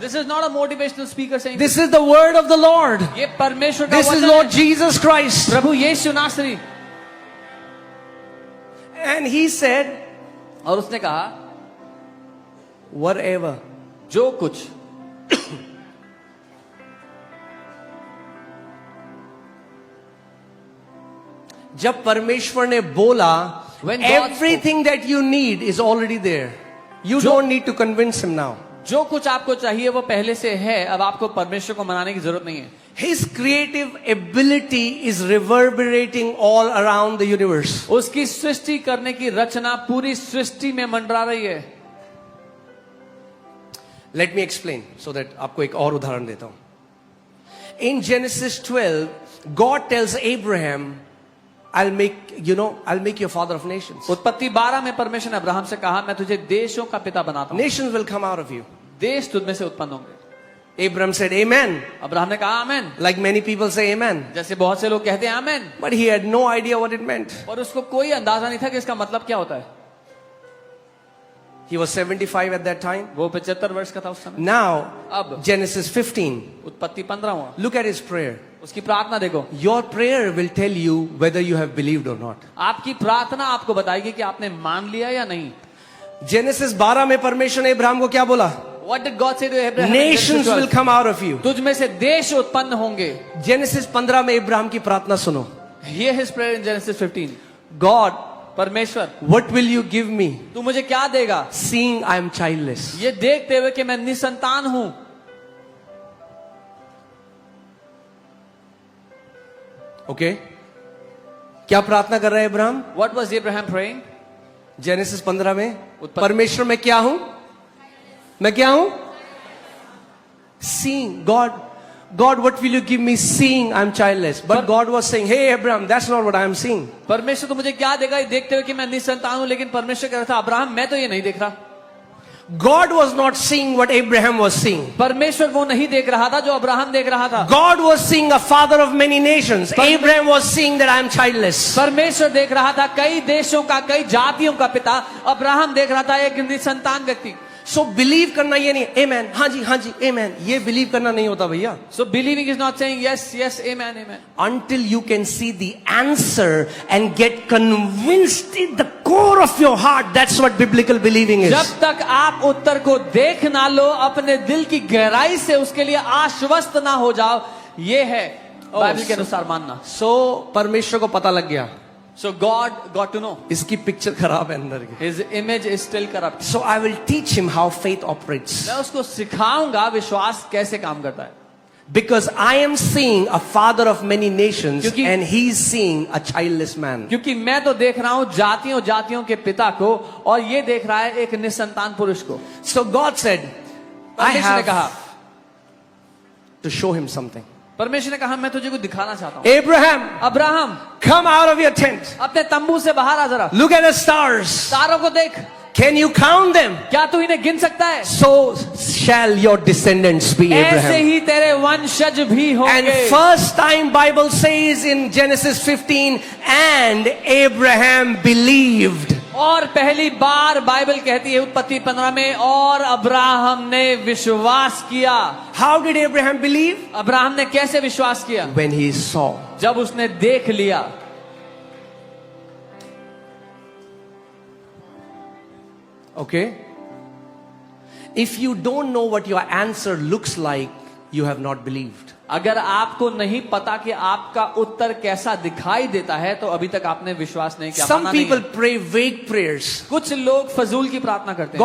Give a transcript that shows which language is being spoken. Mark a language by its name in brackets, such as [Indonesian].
[English] This is not a motivational speaker saying This is the word of the Lord. [Hindi] ये परमेश्वर का [English] This is [Hindi] वचन [English] Lord [Hindi] है. [English] Jesus Christ. [Hindi] प्रभु यीशु नासरी. [English] And He said, [Hindi] और उसने कहा [English] whatever. [Hindi] जो कुछ. जब परमेश्वर ने बोला, [English] When God everything that you need is already there. You don't need to convince Him now. [Hindi] जो कुछ आपको चाहिए वो पहले से है. अब आपको परमेश्वर को मनाने की जरूरत नहीं है. [English] His creative ability is reverberating all around the universe. [Hindi] उसकी सृष्टि करने की रचना पूरी सृष्टि में मंडरा रही है. [English] Let me explain so that [Hindi] आपको एक और उदाहरण देता हूं. [English] In Genesis 12, God tells Abraham, I'll make your father of nations. [Hindi] उत्पत्ति 12 में परमेश्वर ने अब्राहम से कहा मैं तुझे देशों का पिता बनाता हूं. [English] Nations will come out of you. [Hindi] देश तुझ में से उत्पन्न होंगे. [English] Abraham said, Amen. [Hindi] अब्राहम ने कहा आमेन. [English] Like many people say Amen. [Hindi] जैसे बहुत से लोग कहते हैं आमेन. [English] But he had no idea what it meant. [Hindi] और उसको कोई अंदाजा नहीं था कि इसका मतलब क्या होता है. [English] He was 75 at that time. [Hindi] वो 75 वर्ष का था उस समय. [English] Now, [Hindi] अब [English] Genesis 15. [Hindi] उत्पत्ति 15 हुआ. [English] Look at his prayer. [Hindi] उसकी प्रार्थना देखो. [English] Your prayer will tell you whether you have believed or not. [Hindi] आपकी प्रार्थना आपको बताएगी कि आपने मान लिया या नहीं. Genesis 12 में परमेश्वर ने इब्राहिम को क्या बोला? [English] What did God say to Abraham? Nations will come out of you. [Hindi] तुझ में से देश उत्पन्न होंगे. Genesis 15 में इब्राहिम की प्रार्थना सुनो. [English] Hear his prayer in Genesis 15. God, [Hindi] परमेश्वर, [English] what will you give me? [Hindi] तू मुझे क्या देगा? [English] Seeing I am childless. [Hindi] ये देखते हुए कि मैं निसंतान हूं. [English] Okay? [Hindi] क्या प्रार्थना कर रहा है Ibrahim? [English] What was Abraham praying? [Hindi] Genesis 15 में परमेश्वर मैं क्या हूं? मैं क्या हूं? [English] Seeing God, what will you give me? Seeing I'm childless. But God was saying, hey Abraham, that's not what I am seeing. [Hindi] परमेश्वर तो मुझे क्या देगा ये देखते हुए कि मैं निसंतान हूं. लेकिन परमेश्वर कह रहा था अब्राहम मैं तो ये नहीं देख रहा. [English] God was not seeing what Abraham was seeing. [Hindi] परमेश्वर वो नहीं देख रहा था जो अब्राहम देख रहा था। [English] God was seeing a father of many nations. Abraham was seeing that I am childless. [Hindi] परमेश्वर देख रहा था कई देशों का, कई जातियों का पिता। अब्राहम देख रहा था एक निसंतान व्यक्ति। So believe करना ये नहीं, amen, हाँ जी, amen. ये believe करना नहीं होता भैया. [English] So believing is not saying yes, yes, amen, amen. Until you can see the answer and get convinced in the core of your heart, that's what biblical believing is. [Hindi] जब तक आप उत्तर को देख ना लो, अपने दिल की गहराई से उसके लिए आश्वस्त ना हो जाओ, ये है बाइबल के अनुसार मानना। So परमेश्वर को पता लग गया, [English] So God got to know [Hindi] इसकी पिक्चर खराब है अंदर की. [English] his image is still corrupt. So I will teach him how faith operates. [Hindi] मैं उसको सिखाऊंगा विश्वास कैसे काम करता है। [English] Because I am seeing a father of many nations [Hindi] क्योंकि- [English] and he's seeing a childless man. [Hindi] क्योंकि मैं तो देख रहा हूं जातियों जातियों के पिता को, और ये देख रहा है एक निसंतान पुरुष को। [English] So God said, I [Hindi] परमेश्वर ने कहा, [English] have to show him something. [Hindi] परमेश्वर ने कहा मैं तुझे कुछ दिखाना चाहता हूं। [English] Abraham, [Hindi] Abraham, [English] come out of your tent. [Hindi] अपने तंबू से बाहर आ जरा, [English] Look at the stars. [Hindi] तारों को देख, [English] Can you count them? [Hindi] क्या तू इन्हें गिन सकता है? [English] So shall your descendants be, [Hindi] ऐसे [English] Abraham. [Hindi] ही तेरे वंशज भी [English] And [Hindi] होंगे। [English] first time Bible says in Genesis 15, and Abraham believed. [Hindi] और पहली बार बाइबल कहती है उत्पत्ति 15 में, और अब्राहम ने विश्वास किया। [English] How did Abraham believe? [Hindi] Abraham ने कैसे विश्वास किया? [English] When he saw. [Hindi] जब उसने देख लिया। [English] Okay? If you don't know what your answer looks like, you have not believed. [Hindi] अगर आपको नहीं पता कि आपका उत्तर कैसा दिखाई देता है, तो अभी तक आपने विश्वास नहीं किया। [English] Some [Hindi] माना नहीं [English] people [Hindi] है। [English] pray vague prayers. [Hindi] कुछ लोग फजूल की प्रार्थना करते हैं।